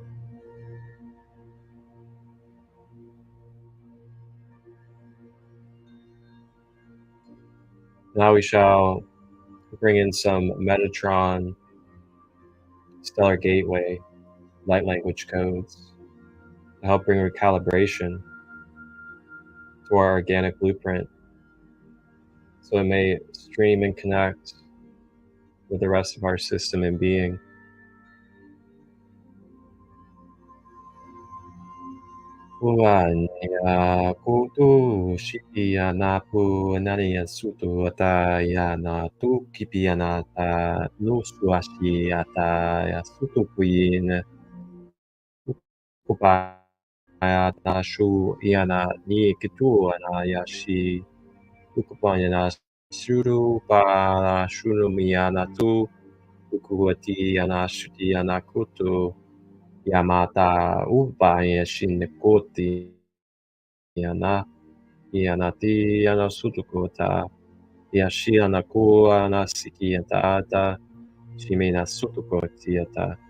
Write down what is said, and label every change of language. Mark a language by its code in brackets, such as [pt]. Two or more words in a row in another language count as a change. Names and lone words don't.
[en] Now we shall bring in some Metatron, Stellar Gateway, light language codes to help bring recalibration to our organic blueprint so it may stream and connect with the rest of our system and being. Uania kutu shikia napu nania sutu ataya na tu kipiana ta nusuashi ataya sutu puyin kupaya na shu iana ni kitu anayashi ukupanya na shuru pa shuru miana tu ukuati ana shuti ana kutu Yamata ubaya shinekoti yana yanati yana sutukota yashi anakua nasiki yata shimena sutukoti yata.